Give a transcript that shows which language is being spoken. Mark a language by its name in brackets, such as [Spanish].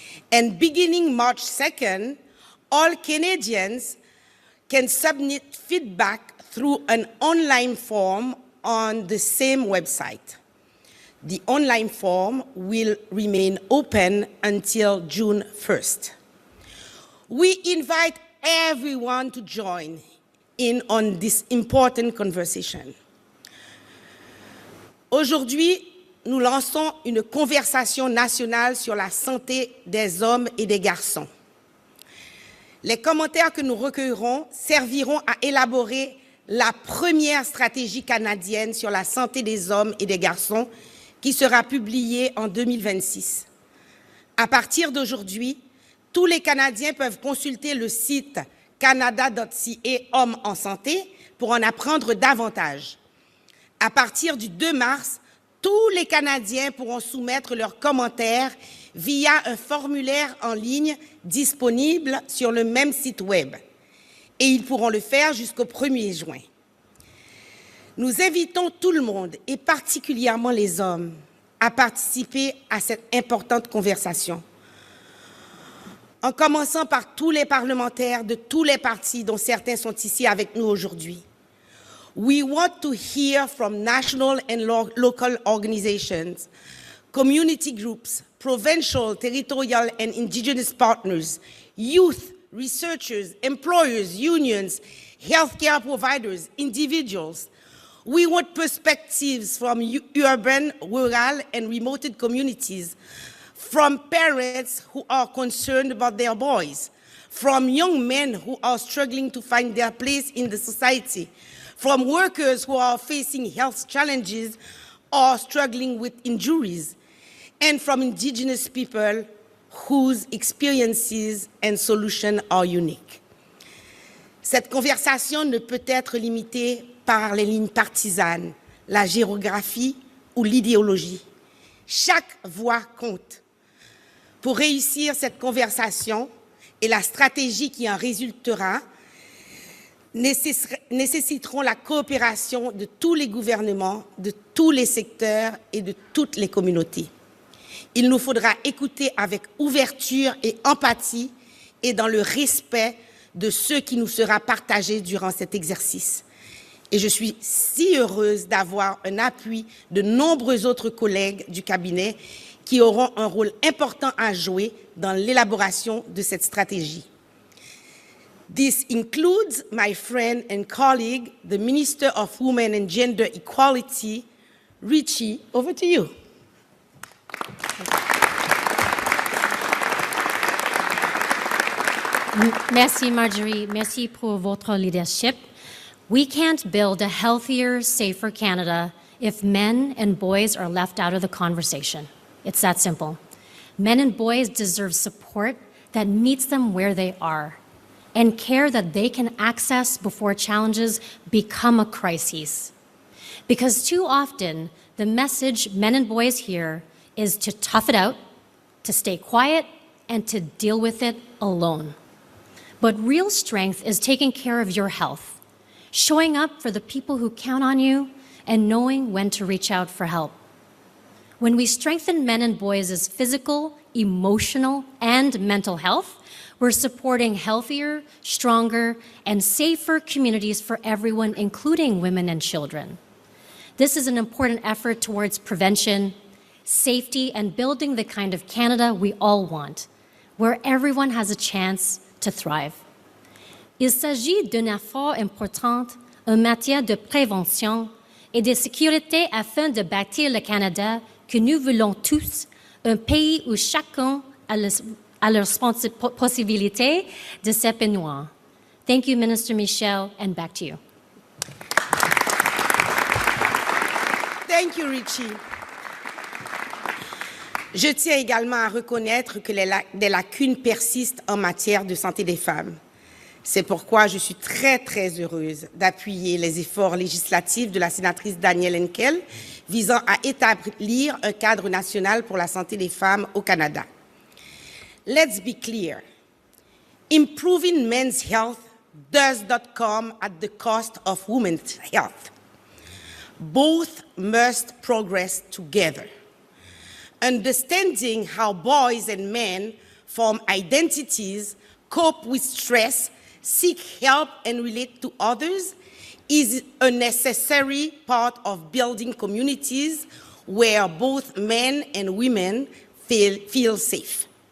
[English] And beginning March 2nd, all Canadians can submit feedback through an online form on the same website. The online form will remain open until June 1st. We invite everyone to join in on this important conversation. [French] Aujourd'hui, nous lançons une conversation nationale sur la santé des hommes et des garçons. Les commentaires que nous recueillerons serviront à élaborer la première stratégie canadienne sur la santé des hommes et des garçons qui sera publiée en 2026. À partir d'aujourd'hui, tous les Canadiens peuvent consulter le site canada.ca Hommes en santé pour en apprendre davantage. À partir du 2 mars, tous les Canadiens pourront soumettre leurs commentaires via un formulaire en ligne disponible sur le même site web. Et ils pourront le faire jusqu'au 1er juin. Nous invitons tout le monde, et particulièrement les hommes, à participer à cette importante conversation. En commençant par tous les parlementaires de tous les partis dont certains sont ici avec nous aujourd'hui. [English] We want to hear from national and local organizations, community groups, provincial, territorial, and indigenous partners, youth, researchers, employers, unions, healthcare providers, individuals. We want perspectives from urban, rural, and remote communities, from parents who are concerned about their boys, from young men who are struggling to find their place in the society, from workers who are facing health challenges or struggling with injuries, and from Indigenous people whose experiences and solutions are unique. [French] Cette conversation ne peut être limitée par les lignes partisanes, la géographie ou l'idéologie. Chaque voix compte. Pour réussir cette conversation et la stratégie qui en résultera, nécessiteront la coopération de tous les gouvernements, de tous les secteurs et de toutes les communautés. Il nous faudra écouter avec ouverture et empathie et dans le respect de ce qui nous sera partagé durant cet exercice. Et je suis si heureuse d'avoir un appui de nombreux autres collègues du cabinet qui auront un rôle important à jouer dans l'élaboration de cette stratégie. [English] This includes my friend and colleague, the Minister of Women and Gender Equality, Richie. Over to you. [French] Merci, Marjorie. Merci pour votre leadership. [English] We can't build a healthier, safer Canada if men and boys are left out of the conversation. It's that simple. Men and boys deserve support that meets them where they are and care that they can access before challenges become a crisis. Because too often, the message men and boys hear is to tough it out, to stay quiet, and to deal with it alone. But real strength is taking care of your health, showing up for the people who count on you, and knowing when to reach out for help. When we strengthen men and boys' physical, emotional, and mental health, we're supporting healthier, stronger, and safer communities for everyone, including women and children. This is an important effort towards prevention, safety, and building the kind of Canada we all want, where everyone has a chance to thrive. [French] Il s'agit d'un effort important en matière de prévention et de sécurité afin de bâtir le Canada que nous voulons tous, un pays où chacun a la possibilité de s'épanouir. [English] Thank you, Minister Michel, and back to you. Thank you, Richie. [French] Je tiens également à reconnaître que des lacunes persistent en matière de santé des femmes. C'est pourquoi je suis très, très heureuse d'appuyer les efforts législatifs de la sénatrice Danielle Henkel visant à établir un cadre national pour la santé des femmes au Canada. [English] Let's be clear. Improving men's health does not come at the cost of women's health. Both must progress together. Understanding how boys and men form identities, cope with stress, seek help, and relate to others is a necessary part of building communities where both men and women feel safe.